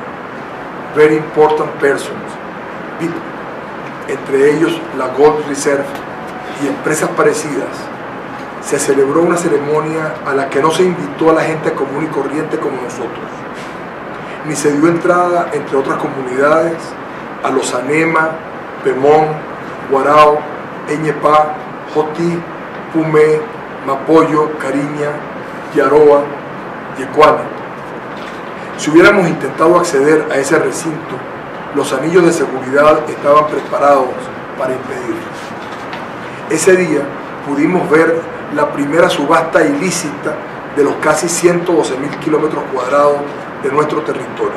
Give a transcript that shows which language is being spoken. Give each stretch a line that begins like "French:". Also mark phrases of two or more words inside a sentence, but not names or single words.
English: Very Important Persons,
Spanish: VIP, entre ellos la Gold Reserve y empresas parecidas, se celebró una ceremonia a la que no se invitó a la gente común y corriente como nosotros, ni se dio entrada, entre otras comunidades, a los Anema, Pemón, Guarao, Eñepá, Jotí, Pumé, Mapoyo, Cariña, Yaroa, Yecuana. Si hubiéramos intentado acceder a ese recinto, los anillos de seguridad estaban preparados para impedirlo. Ese día pudimos ver la primera subasta ilícita de los casi 112.000 kilómetros cuadrados de nuestro territorio.